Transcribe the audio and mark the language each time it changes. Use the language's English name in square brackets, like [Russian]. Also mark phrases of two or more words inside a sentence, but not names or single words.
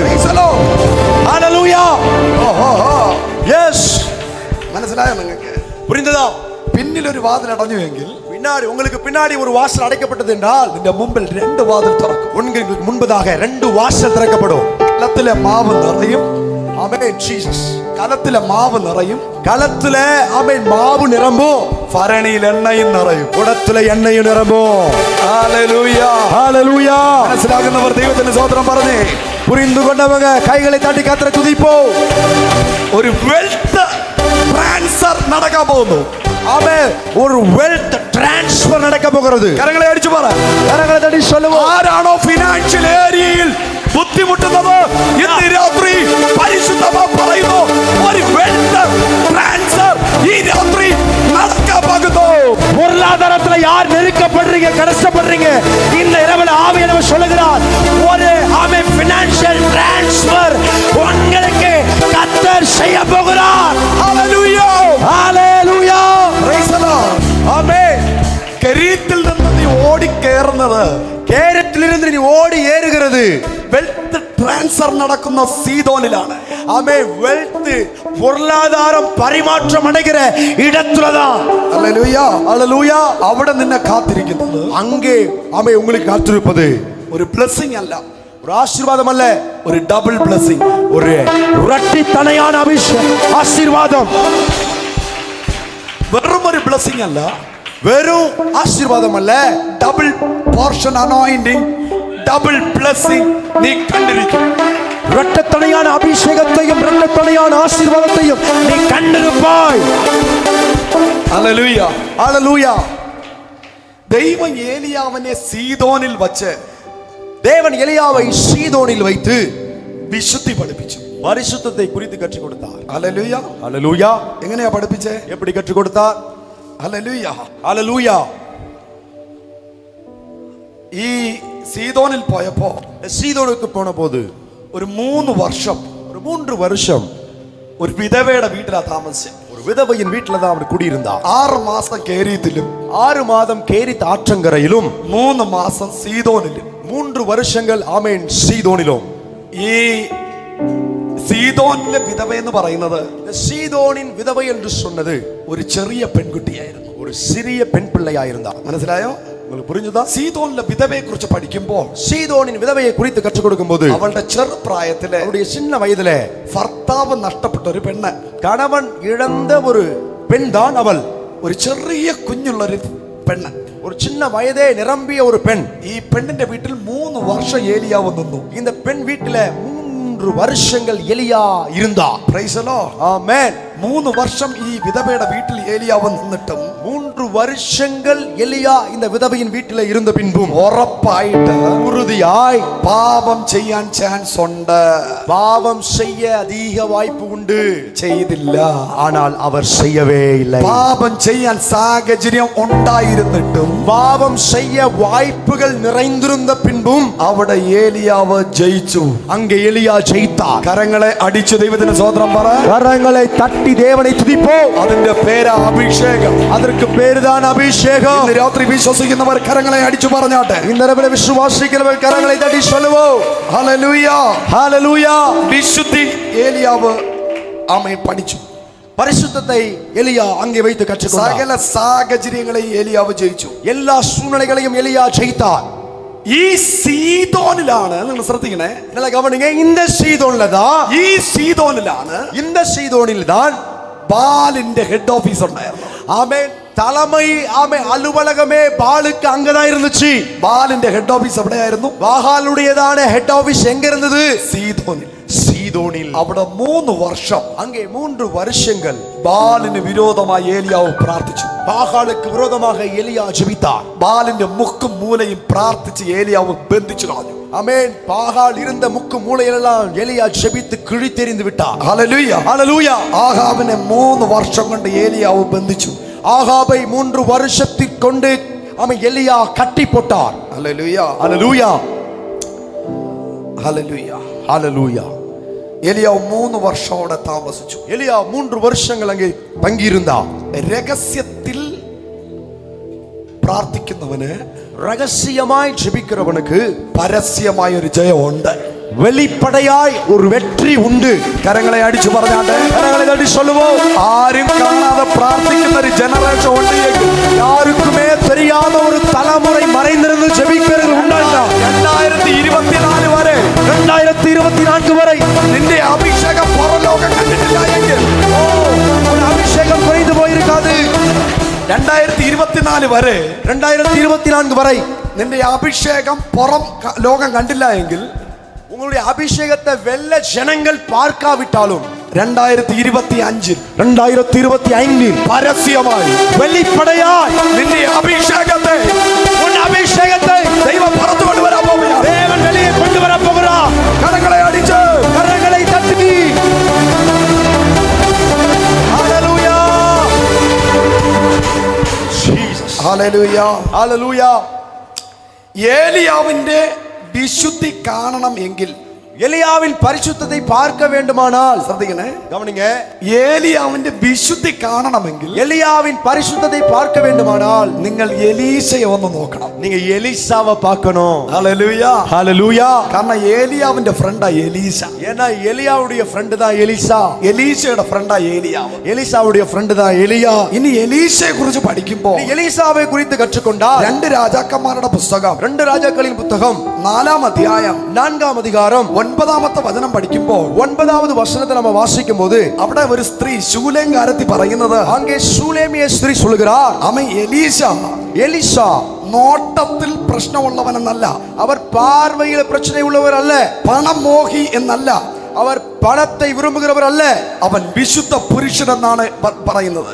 [Tamil] ஹalleluya. எஸ், [Malayalam] മനസ്സിലായോ നിങ്ങൾക്ക്? [Tamil] புரிந்ததா? [Malayalam] പിന്നിൽ ഒരു വാതിൽ അടഞ്ഞു എങ്കിൽ, [Tamil] பின்னாடி உங்களுக்கு பின்னாடி ஒரு வாசல் அடைக்கப்பட்டது என்றால், [Malayalam] നിന്റെ മുമ്പിൽ രണ്ട് വാതിൽ തുറക്കും. [Tamil] உங்களுக்கு முன்பதாக ரெண்டு வாசல் திறக்கப்படும். [Malayalam] കലത്തിലെ മാവ് നിറയും. [Tamil] ஆமென் ஜீசஸ். [Malayalam] കലത്തിലെ മാവ് നിറയും. [Tamil] களத்துல ஆமென் மாவு நிரம்பும். [Malayalam] ഭരണിയിൽ എണ്ണയും നിറയും. [Tamil] குடத்துல எண்ணெயும் நிரம்பும். [Malayalam] ഹല്ലേലൂയ. [Tamil] ஹalleluya. [Malayalam] മനസ്സിലാകുന്നവർ ദൈവത്തിന് സ്തോത്രം പറഞ്ഞേ. [Tamil] புரிந்து கொண்டவங்க கைகளை தட்டி கர்த்தரை துதிப்போம். [Malayalam] ഒരു [English] wealth transfer [Malayalam] നടക്കാൻ പോകുന്നു. [Tamil] ஆமென். ஒரு [English] wealth transfer [Tamil] நடக்க போகிறது. [Malayalam] കരങ്ങളെ അടിച്ചു പറ. [Tamil] கரங்களை தட்டி சொல்லுவோம். [Malayalam] ആരാണോ [English] financial area [Malayalam] ബുദ്ധിമുട്ടുന്നത്, ഇന്ന് രാത്രി പരിശുദ്ധമാ പറയുന്നു, ഒരു [English] wealth transfer [Malayalam] ഈ രാത്രി നടക്കാൻ പോകുന്നു. [Tamil] பொருளாதாரத்துல யார் நெருக்கப்படுறீங்க, கஷ்டப்படுறீங்க, இந்த இரவுல ஆவியானவர் சொல்லுகிறார், ஒரு ஆமென் [English] financial transfer [Tamil] உங்களுக்கு கர்த்தர் செய்ய போகிறார். [Malayalam] ഹല്ലേലൂയ. [Tamil] ஹalleluya. [English] praise the Lord. [Tamil] ஆமென். [Malayalam] കരീത്തിൽ നിന്ന് നീ ഓടിക്കേറുന്നത്, [Tamil] கேரத்திலிருந்து நீ ஓடி ஏறுகிறது [English] wealth transfer [Malayalam] നടക്കുന്ന സീദോനിലാണ്. [Tamil] ஆமென். வெல்த் பொருளாதாரம் பரிமாற்றம் அடைகிற இடத்துலதான். [Malayalam] ഹല്ലേലൂയ. [Tamil] ஹalleluya. [Malayalam] അവിടെ നിന്നെ കാത്തിരിക്കുന്നത് [Tamil] அங்கே ஆமென் உங்களுக்கு காத்திருப்பது [Malayalam] ഒരു ബ്ലെസ്സിംഗ് അല്ല, [Tamil] ஒரு ஆசீர்வாதம் அல்ல, [Malayalam] ഒരു [English] double blessing. [Tamil] ஒரு இரட்டி தனையான ஆசீர்வாதம். [Malayalam] വെറും ഒരു ബ്ലെസ്സിംഗ് അല്ല, [Tamil] வெறும் ஆசீர்வாதம் அல்ல, [English] double portion anointing, double blessing [Malayalam] നീ കണ്ടിരിക്കും. [Tamil] இரட்டத்தனையான அபிஷேகத்தையும் இரட்டத்தனையான ஆசீர்வாதத்தையும் நீ கண்டிருப்பாய். [Malayalam] ഹല്ലേലൂയ. [Tamil] ஹalleluya. [Malayalam] ദൈവം ഏലിയാവിനെ സീദോനിൽ വച്ച് [Tamil] தேவன் எலியாவை சீதோனில் வைத்து [Malayalam] വിശുദ്ധി പഠിപ്പിച്ചു. [Tamil] பரிசுத்தத்தை குறித்து கற்றுக் கொடுத்தார். [Malayalam] ഹല്ലേലൂയ. [Tamil] ஹalleluya. [Malayalam] എങ്ങനെയാ പഠിപ്പിച്ചേ? [Tamil] எப்படி கற்றுக் கொடுத்தார்? [Malayalam] ഹല്ലേലൂയ. [Tamil] ஹalleluya. [Malayalam] ഈ സീദോനിൽ പോയപ്പോ [Tamil] சீதோனுக்கு போன போது [Malayalam] ഒരു 3 വർഷം [Tamil] ஒரு 3 வருஷம் [Malayalam] ഒരു വിധവയുടെ വീട്ടിലാ താമസിച്ചത്. [Tamil] ஒரு விதவையின் வீட்டில தான் அவர் குடியிருந்தார். [Malayalam] 6 മാസം കേരീത്തിലും [Tamil] 6 மாதம் கேரித் ஆற்றங்கரையிலும் [Malayalam] 3 മാസം സീദോനിലും. [Tamil] 3 வருஷங்கள் ஆமென் சீதோனிலும். [Malayalam] ഈ സീദോനിലെ വിധവ എന്ന് പറയുന്നത് [Tamil] இந்த சீதோனின் விதவை என்று சொன்னது [Malayalam] ഒരു ചെറിയ പെൺകുട്ടിയായിരുന്നു. [Tamil] ஒரு சிறிய பெண் பிள்ளையாயிருந்தார். [Malayalam] മനസ്സിലായോ? [Tamil] உங்களுக்கு புரிஞ்சுதா? [Malayalam] സീദോനിലെ വിധവയെ കുറിച്ച് പഠിക്കുമ്പോൾ [Tamil] சீதோனின் விதவையை குறித்து கற்றுக் கொடுக்கும் போது [Malayalam] അവളുടെ ചെറുപ്രായത്തിലെ [Tamil] அவருடைய சின்ன வயதில [Malayalam] ഭർത്താവ് നഷ്ടപ്പെട്ട ഒരു പെണ്ണ്, [Tamil] கணவன் இழந்த ஒரு பெண் தான் அவள். [Malayalam] ഒരു ചെറിയ കുഞ്ഞുള്ളൊരു പെണ്ണ്, [Tamil] ஒரு சின்ன வயதே நிரம்பிய ஒரு பெண். [Malayalam] ഈ പെണ്ണിന്റെ വീട്ടിൽ 3 വർഷം ഏലിയാവ് നിന്നു. [Tamil] இந்த பெண் வீட்டில 3 வருஷங்கள் எலியா இருந்தார். [English] praise the Lord. [Tamil] ஆமென். [Malayalam] 3 വർഷം ഈ വിധവയുടെ വീട്ടിൽ ഏലിയാവ് നിന്നിട്ടും [Tamil] 3 வருஷங்கள் எலியா இந்த விதவையின் வீட்டில இருந்த பின்பும் [Malayalam] ഉറപ്പായിട്ട് [Tamil] உறுதியாய் [Malayalam] പാപം ചെയ്യാൻ ചാൻസ് ഉണ്ട്. [Tamil] பாவம் செய்ய அதிக வாய்ப்பு உண்டு. [Malayalam] ചെയ്തില്ല. [Tamil] ஆனால் அவர் செய்யவே இல்லை. [Malayalam] പാപം ചെയ്യാൻ സാഹചര്യം ഉണ്ടായിരുന്നിട്ടും [Tamil] பாவம் செய்ய வாய்ப்புகள் நிறைந்திருந்த பின்பும் [Malayalam] അവിടെ ഏലിയാവ് ജയിച്ചു. [Tamil] அங்கே எலியா ஜெயித்தார். [Malayalam] കരങ്ങളെ അടിച്ചു ദൈവത്തിന് സ്തോത്രം പറ. [Tamil] கரங்களை தட்டி தேவனை துதிப்போம். [Malayalam] അതിന്റെ പേര് അഭിഷേകം. [Tamil] அதற்கு பேருதான் அபிஷேகம். [Malayalam] ഇന്ന് രാത്രി വിശ്വസിക്കുന്നവർ കരങ്ങളെ അടിച്ചു പറഞ്ഞാട്ടെ. [Tamil] இந்த இரவில் விசுவாசிக்கிறவர்கள் கரங்களை தட்டி சொல்லுவோம். [Malayalam] ഹല്ലേലൂയ. [Tamil] ஹalleluya. [Malayalam] വിശുദ്ധി ഏലിയാവ് ആമേൻ പഠിച്ചു. [Tamil] பரிசுத்தத்தை எலியா அங்கே வைத்து கற்றுக்கொண்டார். [Malayalam] സകല സാഹചര്യങ്ങളെയും ഏലിയാവ് ജയിച്ചു. [Tamil] எல்லா சூழ்நிலைகளையும் எலியா ஜெயித்தார். [Malayalam] ഈ സീദോനിലാണ്, നിങ്ങൾ ശ്രദ്ധിക്കണേ, [Tamil] நல்லா கவனிங்க, இந்த சீதோன்ல தான், [Malayalam] ഈ സീദോനിലാണ് [Tamil] இந்த சீதோனில் தான் [Malayalam] ബാലിന്റെ [English] head office [Malayalam] ഉണ്ടായിരുന്നു. [Tamil] ஆமென், தலைமை ஆமென் அலுவலகமே பாலுக்கு அங்கதான் இருந்துச்சு. [Malayalam] ബാലിന്റെ [English] head office [Malayalam] എവിടെയായിരുന്നു? [Tamil] பாகாலுடையதான [English] head office [Tamil] எங்க இருந்தது? [Malayalam] സീദോനിൽ. [Tamil] சீதோனில் [Malayalam] അവിടെ 3 വർഷം [Tamil] அங்கே 3 வருஷங்கள் [Malayalam] ബാലിന് വിരോധമായി ഏലിയാവ് പ്രാർത്ഥിച്ചു. [Tamil] பாகாலுக்கு விரோதமாக எலியா ஜெபித்தார். [Malayalam] ബാലിന്റെ മുക്കും മൂലയും പ്രാർത്ഥിച്ച് ഏലിയാവ് ബന്ധിച്ചു കളഞ്ഞു. [Tamil] ஆமென். பாகால் இருந்த முக்கு மூலையிலெல்லாம் எலியா ஜெபித்து கிழித்தெறிந்து விட்டார். [Malayalam] ഹല്ലേലൂയ. [Tamil] ஹல்லேலூயா. [Malayalam] ആഹാബിനെ 3 വർഷം കൊണ്ട് ഏലിയാവ് ബന്ധിച്ചു. [Tamil] ஆகாபை 3 வருஷத்திற்கு கொண்டு அவன் எலியா கட்டி போட்டார். [Malayalam] ഹല്ലേലൂയ. [Tamil] ஹல்லேலூயா. [Malayalam] ഹല്ലേലൂയ. [Tamil] ஹல்லேலூயா. [Malayalam] ഏലിയാവ് 3 വർഷം അവിടെ താമസിച്ചു. [Tamil] எலியா 3 வருஷங்கள் அங்கே தங்கியிருந்தார். [Malayalam] രഹസ്യത്തിൽ പ്രാർത്ഥിക്കുന്നവന് [Tamil] ரகசியமாய் ஜெபிக்கிறவனுக்கு [Malayalam] പരസ്യമായ ഒരു ജയമുണ്ട്. [Tamil] வெளிப்படையாய் ஒரு வெற்றி உண்டு. [Malayalam] കരങ്ങളെ അടിച്ചു പറഞ്ഞാട്ടെ. [Tamil] கரங்களை தட்டி சொல்லுவோம். [Malayalam] ആരും കാണാതെ പ്രാർത്ഥിക്കുന്ന ഒരു ജനറേഷൻ ഉണ്ട്. [Tamil] யாருக்குமே தெரியாத ஒரு தலைமுறை மறைந்திருந்து ஜெபிக்கிறது உண்டாண்டா. [Malayalam] 2024 വരെ [Tamil] 2024 வரை [Malayalam] നിന്റെ അഭിഷേകം പുറലോകം കണ്ടിട്ടില്ല എങ്കിൽ [Tamil] ஒரு அபிஷேகம் குறைந்து போயிருக்காது. [Malayalam] 2024 വരെ [Tamil] 2024 வரை [Malayalam] നിന്റെ അഭിഷേകം പുറം ലോകം കണ്ടില്ല എങ്കിൽ [Tamil] உங்களுடைய அபிஷேகத்தை வெல்ல ஜனங்கள் பார்க்காவிட்டாலும் 2025 பரஸ்யமாய் வெளிப்படையாய் [Malayalam] നിന്റെ അഭിഷേകത്തെ [Tamil] உன் அபிஷேகத்தை [Malayalam] ദൈവം പുറത്തു കൊണ്ടുവരാൻ പോകുകയാണ്. [Tamil] தேவன் வெளியே கொண்டு வர போகிறார். [Malayalam] കരങ്ങളെ അടിച്ച് [Tamil] கரங்களை தட்டி ஹல்லேலூயா. ஜீசஸ். [Malayalam] ഹല്ലേലൂയ. [Tamil] ஹல்லேலூயா. [Malayalam] ഏലിയാവിന്റെ വിശുദ്ധി കാണണം എങ്കിൽ [Tamil] எலியாவின் பரிசுத்தத்தை பார்க்க வேண்டுமானால் [Malayalam] ശ്രദ്ധിക്കണേ. [Tamil] கவனிங்க. [Malayalam] ഏലിയാവിന്റെ വിശുദ്ധി കാണണമെങ്കിൽ [Tamil] எலியாவின் பரிசுத்தத்தை பார்க்க வேண்டுமானால் [Malayalam] നിങ്ങൾ എലീശയെ ഒന്ന് നോക്കണം. [Tamil] நீங்க எலிசாவை பார்க்கணும். [Malayalam] ഹല്ലേലൂയ. [Tamil] ஹல்லேலூயா. [Malayalam] കാരണം ഏലിയാവിന്റെ ഫ്രണ്ടാ എലീശ. [Tamil] ஏன்னா எலியாவுடைய ஃப்ரெண்ட் தான் எலிசா. [Malayalam] എലീശയുടെ ഫ്രണ്ടാ ഏലിയാവ്. [Tamil] எலிசாவுடைய ஃப்ரெண்ட் தான் எலியா. [Malayalam] ഇനി എലീശയെ കുറിച്ച് പഠിക്കുമ്പോൾ [Tamil] நீ எலிசாவை குறித்து கற்றுக்கொண்டால் [Malayalam] 2 രാജാക്കന്മാരുടെ പുസ്തകം [Tamil] 2 ராஜாக்களின் புத்தகம் [Malayalam] 4-ാം അധ്യായം [Tamil] 4ஆம் அதிகாரம் [Malayalam] 9-ാമത്തെ വചനം പഠിക്കുമ്പോൾ [Tamil] 9வது வசனத்தை நம்ம வாசிக்கும் போது [Malayalam] അവിടെ ഒരു സ്ത്രീ ശൂലേംകാരത്തി പറയുന്നത് [Tamil] அங்கே சூலேமிய ஸ்திரீ சொல்கிறார், [Malayalam] അവൻ എലീശ [Tamil] எலிசா [Malayalam] നോട്ടത്തിൽ പ്രശ്നമുള്ളവനെന്നല്ല, [Tamil] அவர் பார்வையில பிரச்சனை உள்ளவர் அல்ல, [Malayalam] പണം മോഹി എന്നല്ല, [Tamil] அவர் பணத்தை விரும்புகிறவர் அல்ல, [Malayalam] അവൻ വിശുദ്ധ പുരുഷനെന്നാണ് പറയുന്നത്.